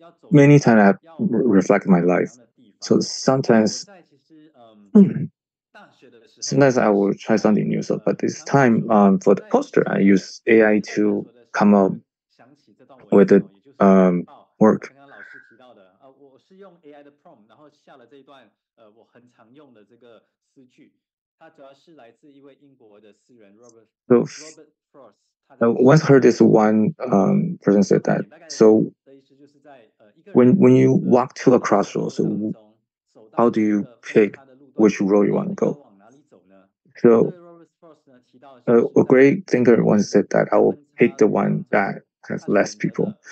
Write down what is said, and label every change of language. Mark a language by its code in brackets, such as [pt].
[en] many times I have reflected my life. So sometimes I will try something new. So, but this time, for the poster, I use AI to come up with the work. [zh] 刚刚老师提到的，我是用 AI 的 prompt， 然后下了这一段我很常用的这个诗句，它主要是来自一位英国的诗人 Robert Frost。 [en] Once heard this one person said that. So when you walk to a crossroads, how do you pick which road you want to go? So a great thinker once said that I will pick the one that has less people.